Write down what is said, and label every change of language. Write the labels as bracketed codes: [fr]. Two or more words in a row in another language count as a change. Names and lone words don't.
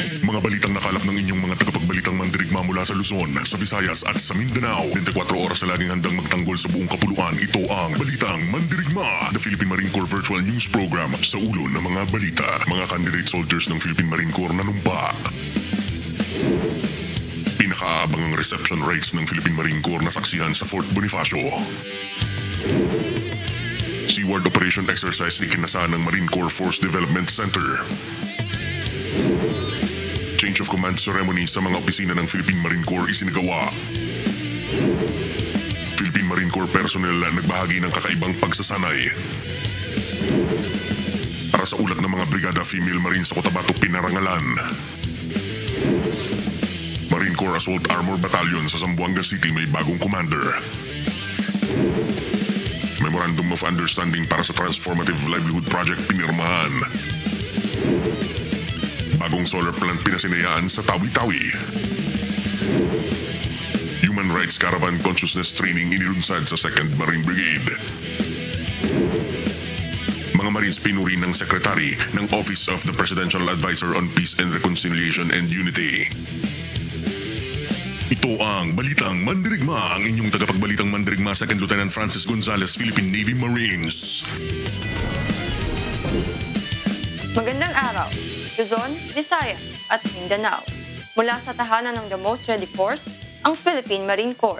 [tl] Mga balitang nakalap ng inyong mga tagapagbalitang mandirigma mula sa Luzon, sa Visayas at sa Mindanao. 24 oras na laging handang magtanggol sa buong kapuluan. Ito ang Balitang Mandirigma, [en] the Philippine Marine Corps virtual news program [tl] sa ulo ng mga balita. Mga [en] candidate soldiers [tl] ng Philippine Marine Corps nanumpa. Pinakaabangang [en] reception rites [tl] ng Philippine Marine Corps na saksihan sa Fort Bonifacio. Seaward Operation Exercise ikinasa ng Marine Corps Force Development Center. [en] Change of command ceremony [tl] sa mga opisina ng Philippine Marine Corps isinagawa. Philippine Marine Corps personnel nagbahagi ng kakaibang pagsasanay. Para sa ulat ng mga brigada [en] female marine [tl] sa Cotabato pinarangalan. Marine Corps Assault Armor Battalion sa Zamboanga City may bagong commander. Memorandum of Understanding para sa Transformative Livelihood Project pinirmahan. Bagong solar plant pinasinayaan sa Tawi-Tawi. Human Rights Caravan Consciousness Training inilunsad sa 2nd Marine Brigade. Mga Marines pinuri ng Secretary ng Office of the Presidential Advisor on Peace and Reconciliation and Unity. Ito ang Balitang Mandirigma, ang inyong tagapagbalitang mandirigma 2nd Lieutenant Francis Gonzales, Philippine Navy Marines. Magandang araw, Luzon, Visayas at Mindanao. Mula sa tahanan ng The Most Ready Force, ang Philippine Marine Corps.